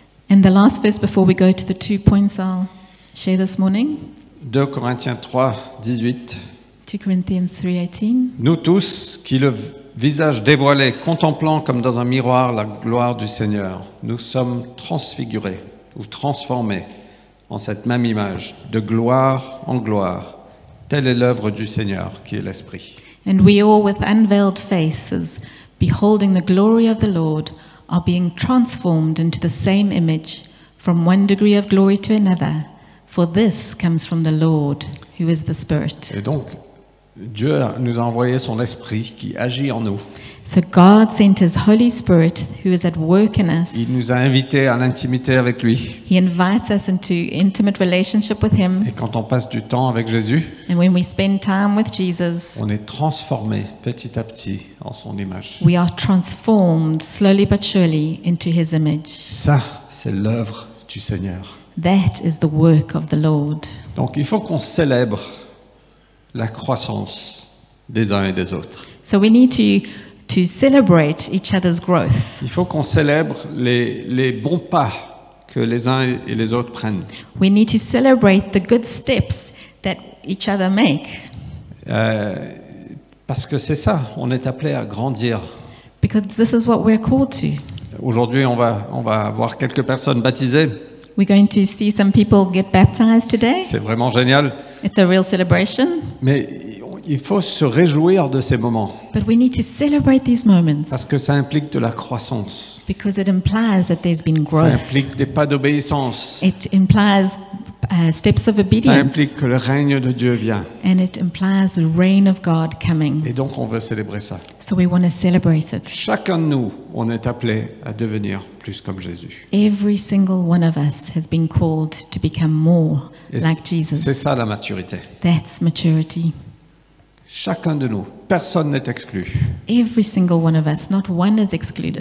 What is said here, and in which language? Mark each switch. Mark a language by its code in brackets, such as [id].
[en] And the last verse before we go to the 2 points I'll share this morning, [fr] 2 Corinthiens 3, 18. [en] 2 Corinthians 3:18. [fr] Nous tous qui le visage dévoilé, contemplant comme dans un miroir la gloire du Seigneur, nous sommes transfigurés ou transformés en cette même image, de gloire en gloire. Telle est l'œuvre du Seigneur qui est l'Esprit. [en] And we all, with unveiled faces, beholding the glory of the Lord, are being transformed into the same image, from one degree of glory to another. For this comes from the Lord, who is the Spirit. [fr] Et donc, Dieu nous a envoyé son Esprit qui agit en nous. [en] So God sent His Holy Spirit, who is at work in us. [fr] Il nous a invités à l'intimité avec lui. [en] He invites us into intimate relationship with Him. [fr] Et quand on passe du temps avec Jésus, [en] And when we spend time with Jesus, [fr] on est transformé petit à petit en son image. [en] we are transformed slowly but surely into His image. [fr] Ça, c'est l'œuvre du Seigneur. [en] That is the work of the Lord. [fr] Donc il faut qu'on célèbre la croissance des uns et des autres. [en] So we need to celebrate each other's growth. [fr] Il faut qu'on célèbre les bons pas que les uns et les autres prennent. [en] We need to celebrate the good steps that each other make. [fr] Parce que c'est ça, on est appelé à grandir. [en] Because this is what we're called to. [fr] Aujourd'hui, on va voir quelques personnes baptisées. [en] We're going to see some people get baptized today. [fr] C'est vraiment génial. [en] It's a real celebration. [fr] Mais il faut se réjouir de ces moments. [en] But we need to celebrate these moments. [fr] Parce que ça implique de la croissance. [en] Because it implies that there's been [fr] Ça [en] growth. [fr] implique des pas d'obéissance. [en] It implies steps of [fr] Ça [en] obedience, [fr] implique que le règne de Dieu vient. [en] and it implies the reign of God coming. [fr] Et donc on veut célébrer ça. [en] So we want to celebrate it. [fr] Chacun de nous, on est appelé à devenir plus comme Jésus. [en] Every single one of us has been called to become more [fr] Et [en] like [fr] c'est [en] Jesus. [fr] ça la maturité. [en] That's maturity. [fr] Chacun de nous, personne n'est exclu. [en] Every single one of us, not one is excluded.